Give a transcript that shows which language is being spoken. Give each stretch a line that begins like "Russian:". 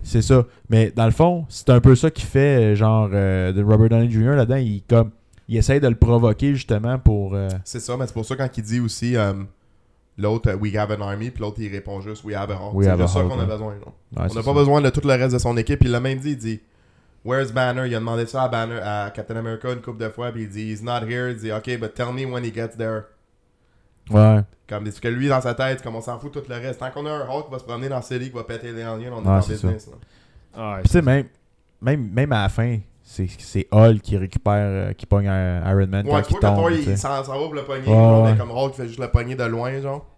French: C'est ça, mais dans le fond, c'est un peu ça qu'il fait, genre, de Robert Downey Jr., là-dedans, il essaie de le provoquer, justement, pour... C'est ça, mais c'est pour ça, quand il dit aussi... L'autre,
English: we have an army,
French: puis l'autre, il répond juste,
English: we have a heart.
French: C'est juste ça qu'on a besoin. Ouais, on n'a pas besoin de tout le reste de son équipe. Puis il l'a même dit, il dit,
English: where's Banner?
French: Il a demandé ça à Banner, à Captain America, une couple de fois, puis il dit,
English: he's not here.
French: Il dit,
English: OK, but tell me when he gets there.
French: Ouais. Comme, parce que lui, dans sa tête, comme on s'en fout tout le reste. Tant qu'on a un Hulk qui va se promener dans la série, qui va péter les aliens, on est dans le business. Puis tu sais, même à la fin, c'est Hulk qui récupère, qui pogne Iron Man quand il tombe. Ouais, c'est pas il s'en va pour le pogner. Ouais. Comme Hulk, il fait juste le pogner de loin, genre.